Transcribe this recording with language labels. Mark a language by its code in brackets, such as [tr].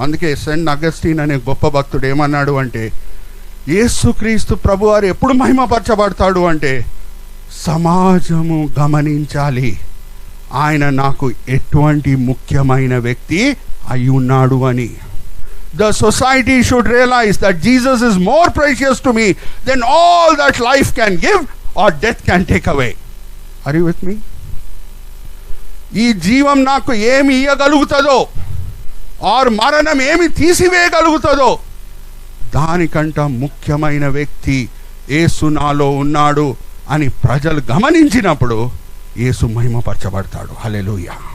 [te] అందుకే Saint Augustine అనే గొప్ప భక్తుడు ఏమన్నాడు అంటే, యేసుక్రీస్తు ప్రభువారు ఎప్పుడు మహిమపరచబడతాడు అంటే, సమాజము గమనించాలి ఆయన నాకు ఎటువంటి ముఖ్యమైన వ్యక్తి అయి ఉన్నాడు అని. [en] The society should realize that Jesus is more precious to me than all that life can give or death can take away. Are you with me? [te] ఈ జీవం నాకు ఏమి ఇయ్యగలుగుతుందో ఆర్ మరణం ఏమి తీసివేయగలుగుతుందో దానికంట ముఖ్యమైన వ్యక్తి యేసు నాలో ఉన్నాడు అని ప్రజలు గమనించినప్పుడు యేసు మహిమపరచబడతాడు. హల్లెలూయా.